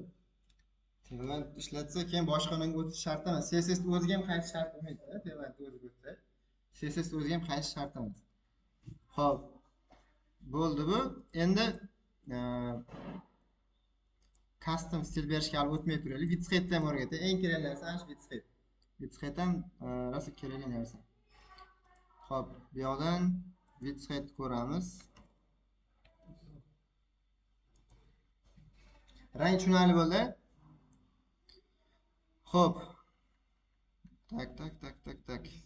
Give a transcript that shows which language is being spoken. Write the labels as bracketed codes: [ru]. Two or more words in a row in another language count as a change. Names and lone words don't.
[uz] Tailwind ishlatsa keyin boshqalarga o'tish shart emas. CSS o'ziga ham qaytish shart emas. Tailwind o'ziga o'tsa, CSS o'ziga ham qaytish shart emas. Xo'p. Bo'ldi bu. Endi custom stil berishga hali o'tmay turaylik. [en] Width height [uz] ham o'rgatay. Eng kerakli narsa shu [en] width height. Width height [uz] ham rosa kerakli narsa. Xo'p, bu yoqdan [en] width height [uz] ko'ramiz. Rang tushunarli bo'ldi. Xo'p. Tak.